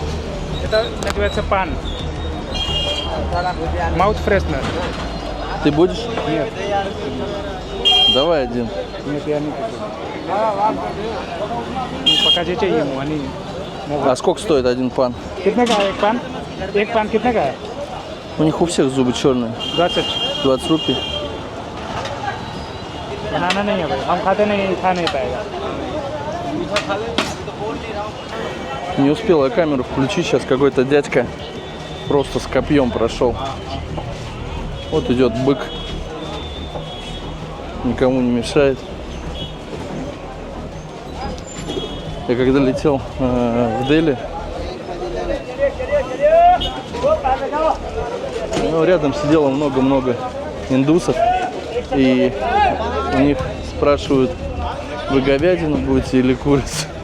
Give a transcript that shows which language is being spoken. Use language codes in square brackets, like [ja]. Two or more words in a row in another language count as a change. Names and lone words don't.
[ru] Это называется пан. [en] mouth freshener. [ru] Ты будешь? Нет. Давай один. Нет, я не куплю. Покажите ему, они могут. А сколько стоит один пан? [hi] कितने का है एक पान? एक पान कितने का है? [ru] У них у всех зубы черные. 20। 20 рупий. [hi] बनाना नहीं है भाई, हम खाते नहीं, खा नहीं पाएगा। [ru] Не успел я камеру включить, сейчас какой-то дядька просто с копьем прошел. Вот идет бык, никому не мешает. Я когда летел в Дели, ну, рядом сидело много-много индусов, и у них спрашивают, вы говядину будете или курицу?